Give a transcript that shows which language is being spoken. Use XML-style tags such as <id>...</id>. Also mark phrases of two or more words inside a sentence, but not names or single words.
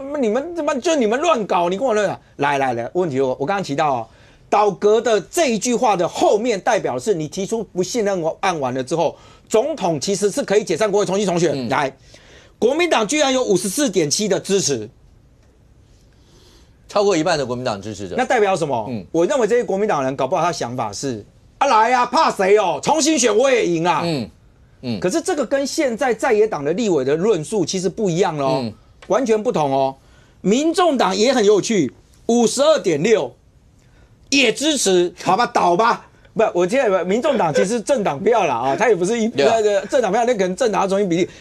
<zh>你們他媽就你們亂搞，你跟我亂搞。來，問題我剛剛提到倒閣的這一句話的後面代表是你提出不信任案完了之後，總統其實是可以解散國會重新重選。來，國民黨居然有54.7%的支持，超過一半的國民黨支持者。那代表什麼？我認為這些國民黨人搞不好他想法是來啊，怕誰重新選我也贏啦。可是这个跟现在在野党的立委的论述其实不一样了完全不同民众党也很有趣，52.6%也支持，好吧，倒吧。不，我现在民众党其实政党票啦他也不是那个政党票，那可能政党要重新比例。</zh>